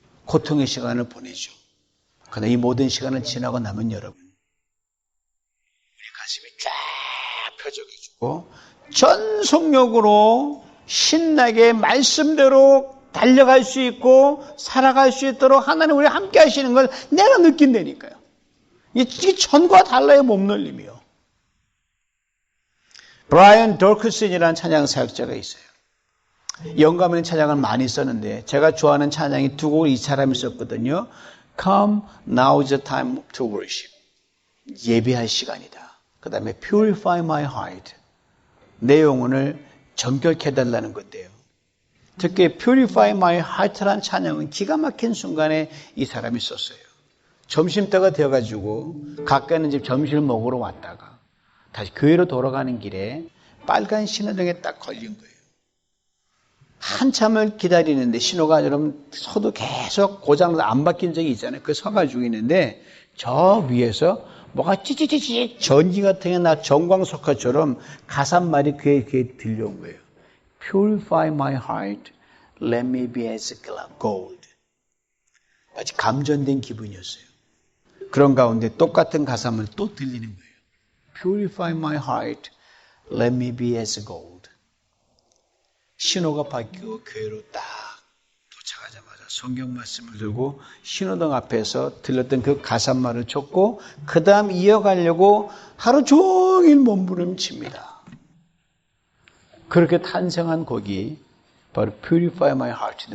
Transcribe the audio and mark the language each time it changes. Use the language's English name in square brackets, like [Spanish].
[Korean] 고통의 시간을 보내죠. 그러나 이 모든 시간을 지나고 나면 여러분 우리 가슴이 쫙 펴져가지고 전속력으로 신나게 말씀대로 달려갈 수 있고 살아갈 수 있도록 하나님 우리 함께 하시는 걸 내가 느낀다니까요. 이게 전과 달라요. 몸놀림이요. 브라이언 돌크슨이라는 찬양 사역자가 있어요. 영감 있는 찬양을 많이 썼는데 제가 좋아하는 찬양이 두 곡을 이 사람이 썼거든요. [English] Come, now's the time to worship. [Korean] 예배할 시간이다. 그 다음에 Purify my heart. 내 영혼을 정결케 해달라는 건데요. 특히 Purify my heart라는 찬양은 기가 막힌 순간에 이 사람이 썼어요. 점심때가 되어가지고 가까이 있는 집 점심을 먹으러 왔다가 다시 교회로 돌아가는 길에 빨간 신호등에 딱 걸린 거예요. 한참을 기다리는데 신호가 여러분 서도 계속 고장나서 안 바뀐 적이 있잖아요. 그 서가지고 있는데 저 위에서 뭐가 찌찌찌찌 전기 같은 게 나 정광석화처럼 가사말이 귀에 들려온 거예요. [English] Purify my heart, let me be as gold. [Korean] 마치 감전된 기분이었어요. 그런 가운데 똑같은 가사말 또 들리는 거예요. [English] Purify my heart, let me be as gold. [Korean] 신호가 바뀌고 교회로 딱 도착하자마자 성경 말씀을 들고 신호등 앞에서 들렸던 그 가사말을 쳤고 그 다음 이어가려고 하루 종일 몸부림칩니다. 그렇게 탄생한 곡이 바로 Purify My Heart.